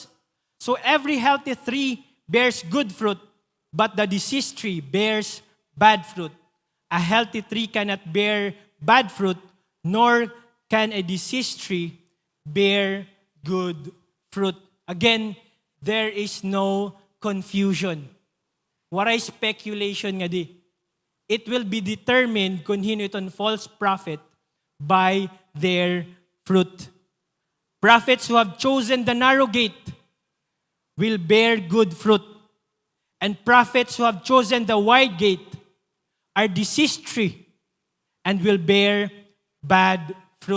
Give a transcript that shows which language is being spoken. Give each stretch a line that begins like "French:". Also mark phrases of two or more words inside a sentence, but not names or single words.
English: So every healthy tree bears good fruit, but the diseased tree bears bad fruit. A healthy tree cannot bear bad fruit, nor can a diseased tree bear good fruit. Again, there is no confusion.
Waray: Waray speculation nga di.
English: It will be determined
Waray: kung hino itong
English: false prophet by their fruit. Prophets who have chosen the narrow gate will bear good fruit. And prophets who have chosen the wide gate are diseased tree and will bear bad fruit.